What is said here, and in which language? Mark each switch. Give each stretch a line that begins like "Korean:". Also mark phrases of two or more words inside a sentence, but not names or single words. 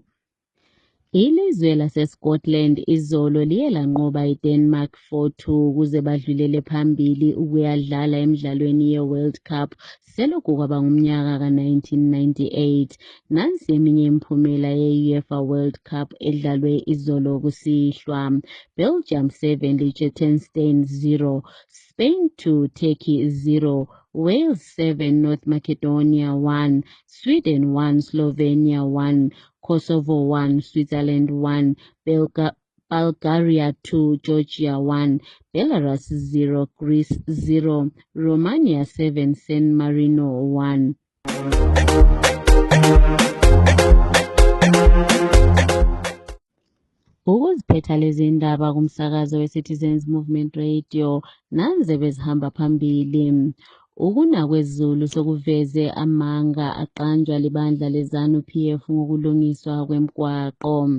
North Ndebele: Ilizwe laseScotland izolo liye lanqoba iDenmark 4-2 ukuze badlulele phambili ukuyadlala emidlalweni ye-World Cup selokhu kwaba ngumnyaka ka-1998. Nansi eminye imiphumela ye-UEFA World Cup edlalwe izolo kusihlwa. Belgium 7 Liechtenstein 0, Spain 2 Turkey 0, Wales 7 North Macedonia 1, Sweden 1 Slovenia 1, Kosovo 1, Switzerland 1, Bulgaria 2, Georgia 1, Belarus 0, Greece 0, Romania 7, San Marino 1. Ukuziphetha lezi ndaba kumsakazo we-Citizens Movement Radio nanze bezihamba phambili. Ukuna kwezulu sokuveze amanga aqanjwa libandla leZANU-PF ngokulungiswa kwemigwaqo.